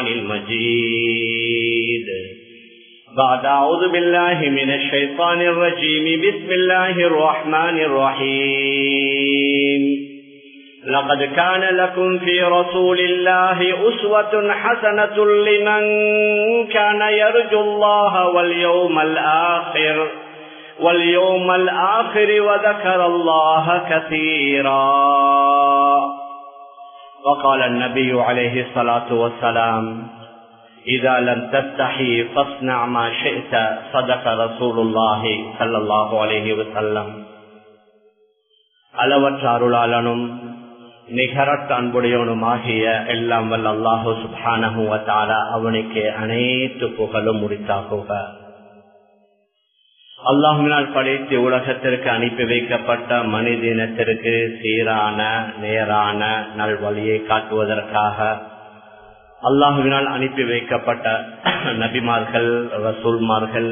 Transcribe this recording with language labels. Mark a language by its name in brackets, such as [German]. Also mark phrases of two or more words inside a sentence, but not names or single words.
[Arabic] المجيد بعد أعوذ بالله من الشيطان الرجيم بسم الله الرحمن الرحيم لقد كان لكم في رسول الله أسوة حسنة لمن كان يرجو الله واليوم الآخر وذكر الله كثيرا. وقال النبي عليه الصلاة والسلام إذا لم تستحي فاصنع ما شئت صدق رسول الله صلى الله عليه وسلم. [Tamil] அளவற்ற அருளாளனும் நிகரற்ற அன்புடையவனுமாகிய எல்லாம் வல்ல [Arabic] الله سبحانه وتعالى [Tamil] அவனுக்கு அனைத்து புகழும் உரித்தாகுக. அல்லாஹ்வினால் படைத்து உலகத்திற்கு அனுப்பி வைக்கப்பட்ட மனிதனத்திற்கு சீரான நேரான நல்வழியை காட்டுவதற்காக அல்லாஹ்வினால் அனுப்பி வைக்கப்பட்ட நபிமார்கள், ரசூல்மார்கள்,